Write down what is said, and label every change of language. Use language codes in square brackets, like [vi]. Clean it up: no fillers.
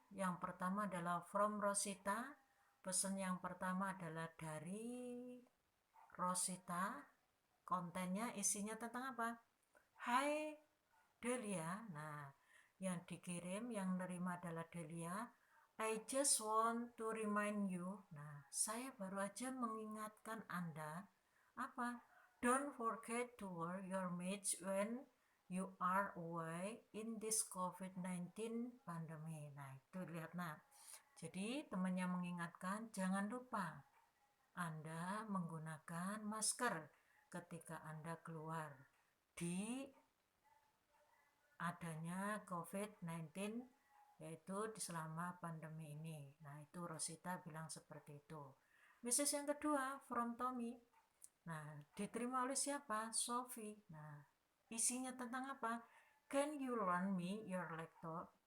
[id] Yang pertama adalah from Rosita. Pesan yang pertama adalah dari Rosita. Kontennya isinya tentang apa? Hai Delia. Nah, yang dikirim, yang nerima adalah Delia. [en] I just want to remind you. [id] Nah, saya baru aja mengingatkan Anda. Apa? [en] Don't forget to wear your mask when you are away in this COVID-19 pandemic. [id] Nah, itu lihat, nah. Jadi, temannya mengingatkan, jangan lupa Anda menggunakan masker ketika Anda keluar di adanya COVID-19, yaitu selama pandemi ini. Nah, itu Rosita bilang seperti itu. Message yang kedua, from Tommy. Nah, diterima oleh siapa? Sophie. Nah, isinya tentang apa? [en] Can you loan me your laptop?